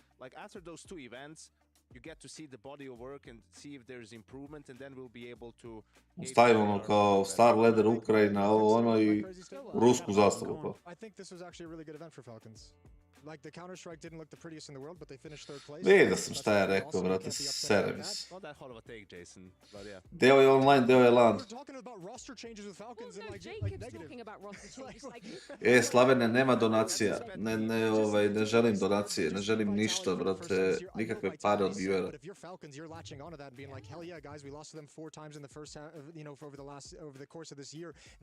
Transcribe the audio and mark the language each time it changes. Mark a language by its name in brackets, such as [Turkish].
[English] Like after those two events, you get to see the body of work and see if there's improvement, and then we'll be able to [Serbian] stavimo ono kao Star Ladder Ukrajina, ovo ono i rusku zastavu. [English] I think this was actually a really good event for Falcons. Like the Counter-Strike didn't look the prettiest in the world, but they finished third place. [Serbian] Vidio sam šta je rekao, brate, serem se. [English] not that hot of a take, Jason, but yeah. [Serbian] Deo je online, deo je LAN. [English] We're talking about roster changes with Falcons Well, no, like Jacob's negative. talking about roster changes. [Serbian] Slavene, nema donacija. Ne želim donacije, ne želim ništa, brate, nikakve pare od viewera. [English] But if you're Falcons, you're latching onto that and being like, hell yeah, guys, we lost to them 4 times in the first half, you know, over the course of this year.